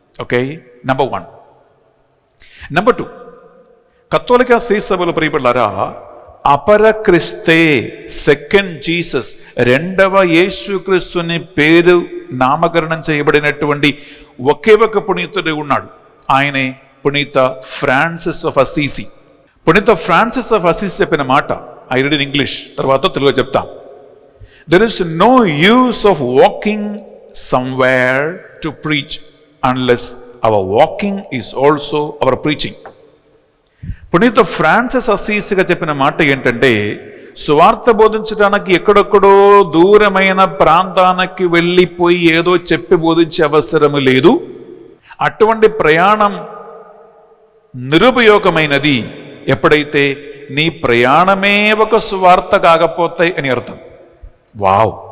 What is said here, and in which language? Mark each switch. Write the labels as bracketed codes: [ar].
[te] Okay, number 1. Number 2, కత్తోలిక Shri సభలో ప్రియులరా అపర క్రిస్తే, సెకండ్ జీసస్, రెండవ యేసుక్రీస్తుని పేరు నామకరణం చేయబడినటువంటి ఒకే ఒక పునీతుడు ఉన్నాడు. ఆయనే పునీత ఫ్రాన్సిస్ ఆఫ్ అసీసి. పునీత ఫ్రాన్సిస్ ఆఫ్ అసీసి చెప్పిన మాట [en] I read in English, [te] తర్వాత తెలుగులో చెప్తాం. [en] There is no use of walking somewhere to preach unless our walking is also our preaching. [te] పునీత ఫ్రాన్సిస్ అసీసిగా చెప్పిన మాట ఏంటంటే, సువార్త బోధించడానికి ఎక్కడెక్కడో దూరమైన ప్రాంతానికి వెళ్ళిపోయి ఏదో చెప్పి బోధించే అవసరం లేదు. అటువంటి ప్రయాణం నిరుపయోగమైనది ఎప్పుడైతే నీ ప్రయాణమే ఒక సువార్త కాకపోతే అని అర్థం. వావ్!